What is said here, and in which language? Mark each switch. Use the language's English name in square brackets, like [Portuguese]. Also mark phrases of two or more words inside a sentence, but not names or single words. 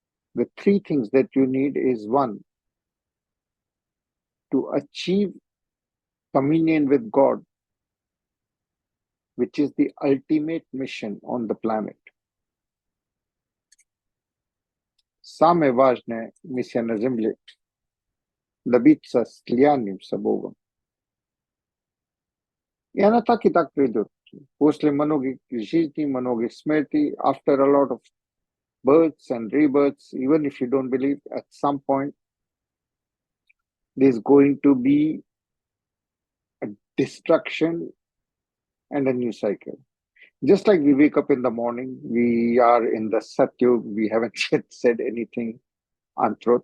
[English] The three things that you need is one, to achieve communion with God, which is the ultimate mission on the planet. [Croatian] Same važne misija na zemlji, [Russian] добиться слиянием с Богом. И она так и так придет. После многих жизней, многих смертей, [English] after a lot of births and rebirths, even if you don't believe, at some point, there's going to be a destruction and a new cycle. Just like we wake up in the morning, we are in the Satyug, we haven't yet said anything untruth.